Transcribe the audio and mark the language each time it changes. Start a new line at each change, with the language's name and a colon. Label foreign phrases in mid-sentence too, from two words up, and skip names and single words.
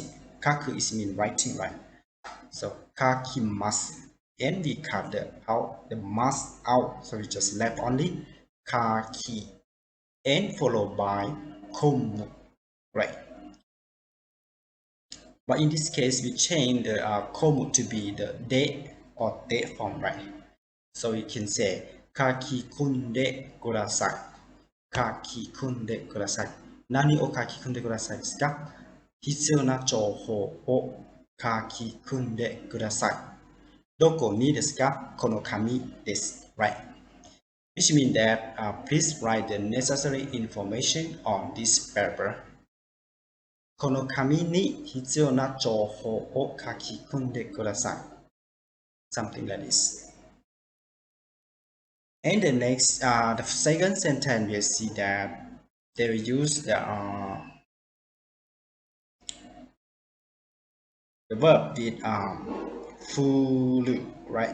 English: Kaku is mean writing, right? So kakimasu, and we cut the mass out, so we just left only kaki, and followed by komu, right? But in this case, we change the komu to be the de or de form, right? So we can say
Japanese: 書き込んでください. 書き込んでください。何を書き込んでくださいですか? 必要な情報を書き込んでください. どこにですか? この紙です,
English: right? Which means that please write the necessary information on this paper.
Japanese: この紙に必要な情報を書き込んでください。
English: Something like this. And the next, the second sentence, we see that they will use the verb with furu, right?